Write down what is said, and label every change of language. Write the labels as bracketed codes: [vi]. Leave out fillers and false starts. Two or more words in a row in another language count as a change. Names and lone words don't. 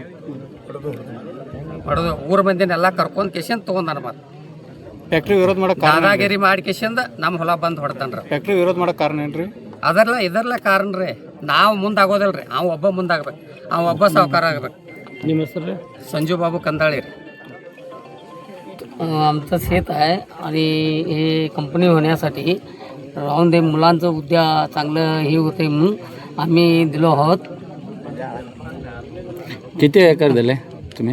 [kn] ಹೊಡೆದು ಊರ ಮಂದಿನೆಲ್ಲ ಕರ್ಕೊಂಡು ಕೇಸಿಂದ ತೊಗೊಂಡಾನ. ಮತ್ತೆ ಫ್ಯಾಕ್ಟ್ರಿ ವಿರೋಧ ಮಾಡಕ್ಕೆ ದಾದಾಗಿರಿ ಮಾಡಿ ಕೇಸಿಂದ ನಮ್ಮ ಹೊಲ ಬಂದು ಹೊಡ್ತಾನ್ರಿ. ಫ್ಯಾಕ್ಟ್ರಿ ವಿರೋಧ ಮಾಡಕ್ಕೆ ಕಾರಣ ಏನ್ರಿ? ಇದರ್ಲ ಕಾರಣ ರೀ. ನಾವು ಮುಂದಾಗೋದಿಲ್ರಿ, ಅವ ಒಬ್ಬ ಮುಂದಾಗ್ಬೇಕು, ಅವ ಒಬ್ಬ ಸಾವುಕಾರ ಆಗ್ಬೇಕು. ನಿಮ್ಮ ಹೆಸರು ರೀ? [mr] संजू बाबू कंदाळे. आमचं शेत आहे आणि हे कंपनी होण्यासाठी राहून दे, मुलांचं उद्या चांगलं हे होते म्हणून आम्ही दिलो आहोत. किती एकर दिले तुम्ही?